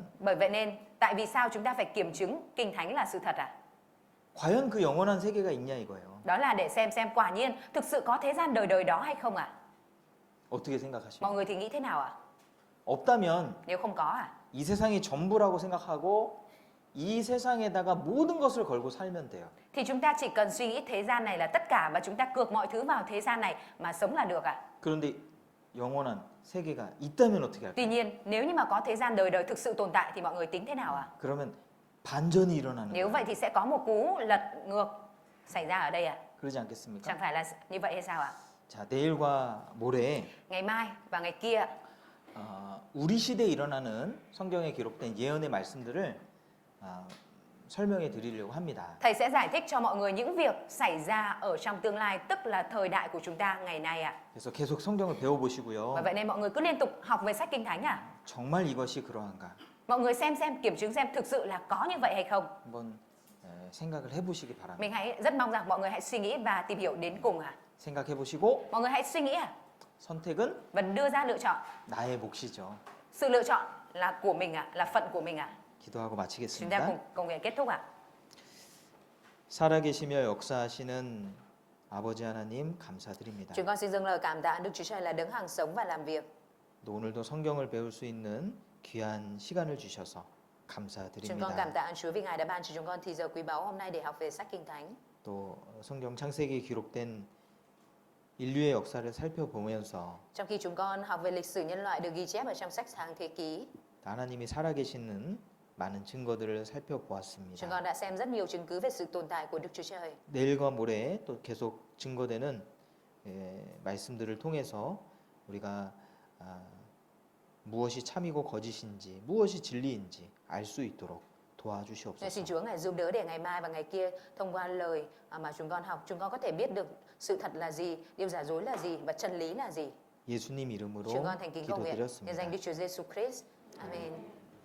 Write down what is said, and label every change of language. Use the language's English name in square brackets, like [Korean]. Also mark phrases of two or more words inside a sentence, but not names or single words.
[Vietnamese] Bởi vậy nên, tại vì sao chúng ta phải kiểm chứng Kinh Thánh là sự thật ạ? [Korean] 과연 그 영원한 세계가 있냐 이거예요. [Vietnamese] Đó là để xem quả nhiên thực sự có thế gian đời đời đó hay không ạ? [Korean] 어떻게 생각하십니까? [Vietnamese] Mọi người thì nghĩ thế nào ạ? [Korean] 없다면 [Vietnamese] Nếu không có ạ, [Korean] 이 세상이 전부라고 생각하고 이 세상에다가 모든 것을 걸고 살면 돼요. [Vietnamese] thì chúng ta chỉ cần suy nghĩ thế gian này là tất cả và chúng ta cược mọi thứ vào thế gian này mà sống là được ạ. [Korean] 그런데 영원한 세계가 있다면 어떻게 할까요? [Vietnamese] Tuy nhiên, nếu như mà có thế gian đời đời thực sự tồn tại thì mọi người tính thế nào ạ? [Korean] 그러면 반전이 일어나는 [Vietnamese] Nếu [Korean] 거예요. [Vietnamese] vậy thì sẽ có một cú lật ngược xảy ra ở đây ạ. [Korean] 그러지 않겠습니까? [Vietnamese] Chẳng phải là như vậy hay sao ạ? [Korean] 자, 내일과 모레 [Vietnamese] Ngày mai và ngày kia [Korean] 우리 시대에 일어나는 성경에 기록된 예언의 말씀들을 설명해 드리려고 합니다. [Vietnamese] thầy sẽ giải thích cho mọi người những việc xảy ra ở trong tương lai, tức là thời đại của chúng ta ngày nay ạ. [Korean] 그래서 계속 성경을 [Vietnamese] Và [Korean] 배워보시고요. [Vietnamese] vậy nên mọi người cứ liên tục học về sách Kinh Thánh ạ. [Korean] 정말 이것이 그러한가 [Vietnamese] Mọi người xem kiểm chứng xem thực sự là có như vậy hay không. [Korean] 한번 생각을 해보시기 바랍니다. [Vietnamese] Mình rất mong rằng mọi người hãy suy nghĩ và tìm hiểu đến cùng ạ. [Korean] 생각해보시고 [Vietnamese] Mọi người hãy suy nghĩ ạ [Korean] 선택은 [Vietnamese] và đưa ra lựa chọn. [Korean] 나의 몫이죠. [Vietnamese] Sự lựa chọn là của mình ạ, là phận của mình ạ. [Korean] 기도하고 [Vietnamese] Chúng ta [Korean] 마치겠습니다. [Vietnamese] cùng nguyện kết thúc ạ. [Korean] 살아계시며 역사하시는 아버지 하나님 감사드립니다. [Vietnamese] Chúng con xin dâng lời cảm tạ Đức Chúa Trời là đấng hằng sống và làm việc. [Korean] 또 오늘도 성경을 배울 수 있는 귀한 시간을 주셔서 [Vietnamese] Chúng con cảm [Korean] 감사드립니다. [Vietnamese] tạ Chúa vì Ngài đã ban cho chúng con thì giờ quý báu hôm nay để học về sách Kinh Thánh. [Korean] 또 성경 창세기에 기록된 인류의 역사를 살펴보면서 [Vietnamese] Trong khi chúng con học về lịch sử nhân loại được ghi chép ở trong sách Sáng Thế Ký, [Korean] 하나님이 살아계시는 많은 증거들을 [Vietnamese] chúng [Korean] 살펴보았습니다. [Vietnamese] con đã xem rất nhiều chứng cứ về sự tồn tại của Đức Chúa Trời. [Korean] 내일과 모레 또 계속 증거되는 말씀들을 통해서 우리가 무엇이 참이고 거짓인지 무엇이 진리인지 알 수 있도록 [Vietnamese] Nên xin [Korean] 도와주시옵소서. [Vietnamese] Chúa Ngài giúp đỡ để ngày mai và ngày kia thông qua lời mà chúng con học, chúng con có thể biết được sự thật là gì, điều giả dối là gì và chân lý là gì. [Korean] 예수님 이름으로 [Vietnamese] Chúng con thành kính cầu nguyện nhân danh [Korean] 기도드렸습니다. [Vietnamese] Đức Chúa Giêsu Christ. Amen.